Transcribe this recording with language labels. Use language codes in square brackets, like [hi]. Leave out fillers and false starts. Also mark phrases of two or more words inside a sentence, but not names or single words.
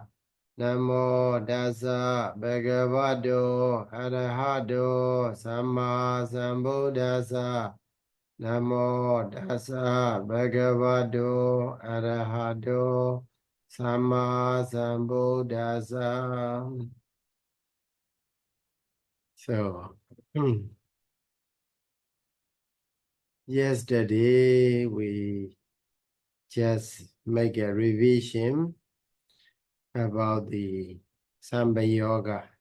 [pi] Namo dasa bhagavato arahato samma sambuddhassa. Namo dasa bhagavato arahato samma sambuddhassa. [en] So, yesterday we just make a revision about the Samba Yoga.